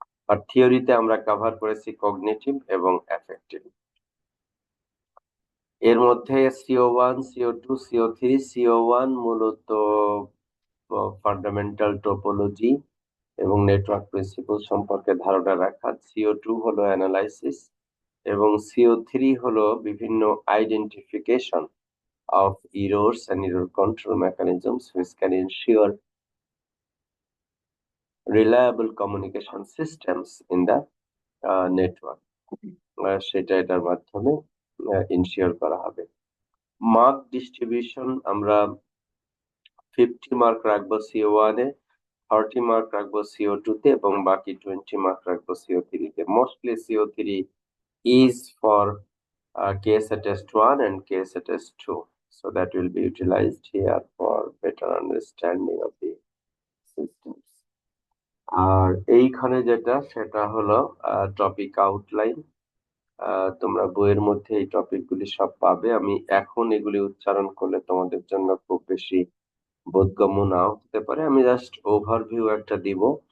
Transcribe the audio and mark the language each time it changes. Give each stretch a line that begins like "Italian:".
Bangla: আর থিওরিতে আমরা কভার করেছি কগনিটিভ এবং অ্যাফেক্টিভ। এর মধ্যে CO1, CO2, CO3, CO1 মূলত ফান্ডামেন্টাল টোপোলজি এবং নেটওয়ার্ক প্রিন্সিপল সম্পর্কে ধারণা রাখা, CO2 হলো অ্যানালাইসিস এবং CO3 হলো বিভিন্ন identification
English: of errors and error control mechanisms which can ensure reliable communication systems in the network.
Bangla: সেটা এটার মাধ্যমে ইনশিওর করা হবে। মার্ক ডিস্ট্রিবিউশন আমরা 50 মার্ক রাখবো CO1 এ, 30 মার্ক রাখবো CO2 তে এবং বাকি 20 মার্ক রাখবো CO3 তে।
English: Mostly CO3 is for KSA test 1 and KSA test 2. So that will be utilized here for better understanding of the systems.
Bangla: আর এইখানে যেটা সেটা হলো টপিক আউটলাইন। তোমরা বইয়ের মধ্যে এই টপিকগুলি সব পাবে। আমি এখন এগুলি উচ্চারণ করলে তোমাদের জন্য খুব বেশি বোধগম্য নাও হতে পারে, আমি জাস্ট ওভারভিউ একটা দিব।